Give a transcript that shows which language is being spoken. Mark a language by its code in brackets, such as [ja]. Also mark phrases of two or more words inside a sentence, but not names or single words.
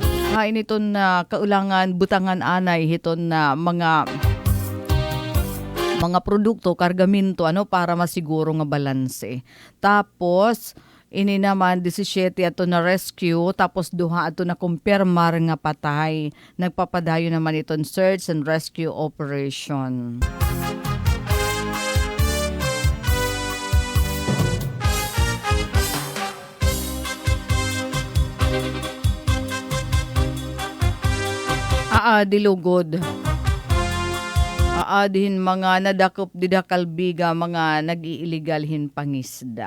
[war] Initon kaulangan butangan anay hiton na mga mga produkto, kargamento, para masiguro nga balanse. Tapos, ini naman 17 ato na rescue, tapos duha ato na kumpirmar nga patay. Nagpapadayo naman iton [en] search and rescue operation. [war] Dilugod. Dihin mga nadakop didakalbiga, mga nag-iiligalhin pangisda.